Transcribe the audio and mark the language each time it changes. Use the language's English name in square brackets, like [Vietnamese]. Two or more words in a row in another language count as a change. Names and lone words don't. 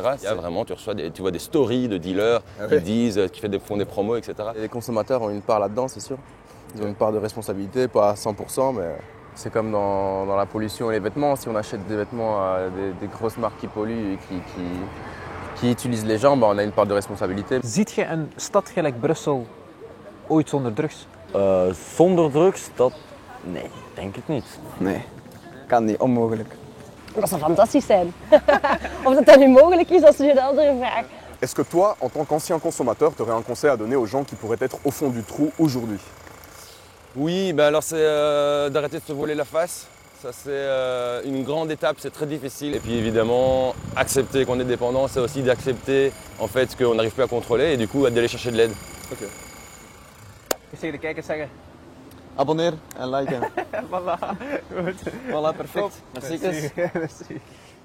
[French] Il y a vraiment, tu vois des stories de dealers qui disent, font des promos, etc. Et les consommateurs ont une part là-dedans, c'est sûr. Ils ont une part de responsabilité, pas à 100%, mais c'est comme dans la pollution et les vêtements. Si on achète des vêtements à des grosses marques qui polluent et qui utilisent les gens, on a une part de responsabilité. [Dutch] Ziet je een stad gelijk Brussel ooit zonder drugs? Zonder drugs, nee, denk ik niet. Nee, kan niet, onmogelijk. Dat zou fantastisch zijn. Of dat nu mogelijk is, dat is een andere vraag. [French] Est-ce que toi, en tant qu'ancien consommateur, tu aurais un conseil à donner aux gens qui pourraient être au fond du trou aujourd'hui? Oui, alors c'est d'arrêter de se voiler la face. Ça c'est une grande étape, c'est très difficile. Et puis évidemment, accepter qu'on est dépendant, c'est aussi d'accepter en fait qu'on n'arrive plus à contrôler et du coup d'aller chercher de l'aide. Ok. [Dutch] Ik zeg de kijkers zeggen. Abonneer en liken. Voilà, goed. [French] Voilà, perfect. Merci. Merci.